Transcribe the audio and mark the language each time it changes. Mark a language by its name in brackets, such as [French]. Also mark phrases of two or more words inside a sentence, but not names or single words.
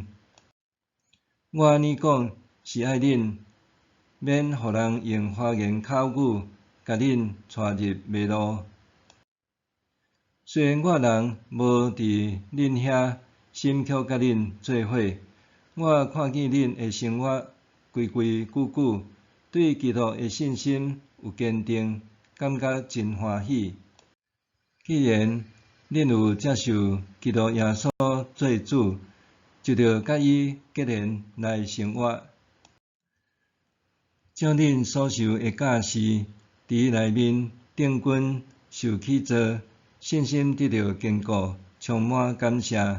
[Min Nan Chinese] 我安尼讲，是爱恁免互人用花言巧语，甲恁带入迷路。虽然我人无伫恁遐，心却甲恁做伙，我看见恁的生活规规矩矩，对基督的信心有坚定，感觉真欢喜。既然恁有接受基督耶稣做主，就着甲伊结连来生活，照恁所受的教示，伫伊内面定根受起造，信心得到坚固，充满感谢。